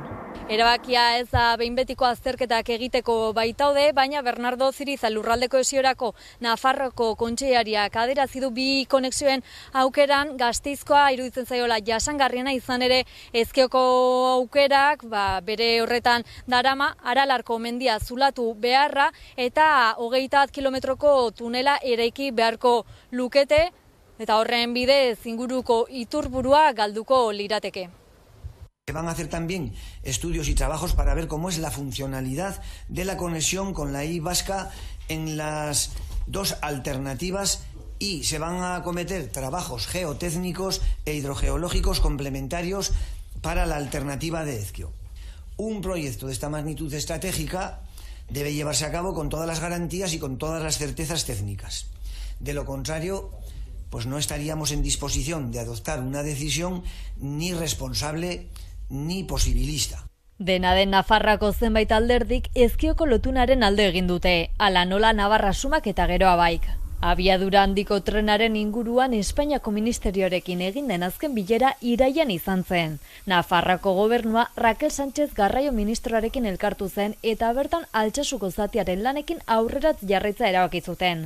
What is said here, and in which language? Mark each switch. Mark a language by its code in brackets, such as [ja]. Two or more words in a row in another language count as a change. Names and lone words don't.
[eu] Erabakia ez da behin betiko azterketak egiteko baitaude, baina Bernardo Ziriza lurralde kohesiorako Nafarroko kontseilariak adierazi du bi konexioen aukeran Gasteizkoa iruditzen zaiola jasangarriena, izan ere Ezkioko aukerak bere horretan darama Aralarko mendia zulatu beharra eta 21 kilometroko tunela eraiki beharko lukete, eta horren bidez inguruko iturburua galduko lirateke. [es] Se van a hacer también estudios y trabajos para ver cómo es la funcionalidad de la conexión con la Y vasca en las dos alternativas y se van a acometer trabajos geotécnicos e hidrogeológicos complementarios para la alternativa de Ezkio. Un proyecto de esta magnitud estratégica debe llevarse a cabo con todas las garantías y con todas las certezas técnicas. De lo contrario, pues no estaríamos en disposición de adoptar una decisión ni responsable ni posibilista. [eu] Dena den Nafarrako zenbait alderdik Ezkioko lotunaren alde egin dute, hala nola Navarra Sumak eta Geroa baik. Abiadura handiko trenaren inguruan Espainiako ministerioarekin egin den azken bilera iraian izan zen. Nafarroako gobernua Raquel Sánchez Garraio ministroarekin elkartu zen eta bertan Altsasuko zatiaren lanekin aurrerat jarraitza erabaki zuten.